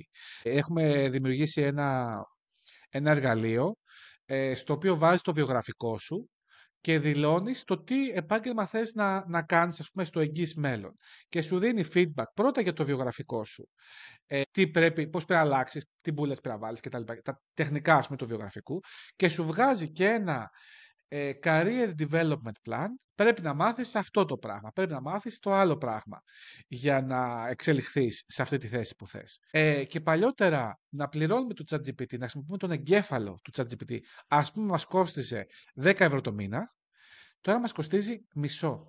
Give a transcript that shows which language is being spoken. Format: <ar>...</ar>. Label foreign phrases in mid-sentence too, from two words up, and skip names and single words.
<el>Έχουμε δημιουργήσει ένα εργαλείο στο οποίο βάζεις το βιογραφικό σου και δηλώνεις το τι επάγγελμα θες να κάνεις, ας πούμε, στο εγγύς μέλλον. Και σου δίνει feedback πρώτα για το βιογραφικό σου. Πώς πρέπει να αλλάξεις, τι bullets πρέπει να βάλεις κτλ. Τα τεχνικά, ας πούμε, του βιογραφικού. Και σου βγάζει και ένα</el> <en>career development plan.</en> <el>Πρέπει να μάθεις αυτό το πράγμα. Πρέπει να μάθεις το άλλο πράγμα για να εξελιχθείς σε αυτή τη θέση που θες. Και παλιότερα να πληρώνουμε το ChatGPT, να χρησιμοποιούμε τον εγκέφαλο του ChatGPT. Ας πούμε μας κόστιζε 10 ευρώ το μήνα. Τώρα μας κοστίζει μισό.</el>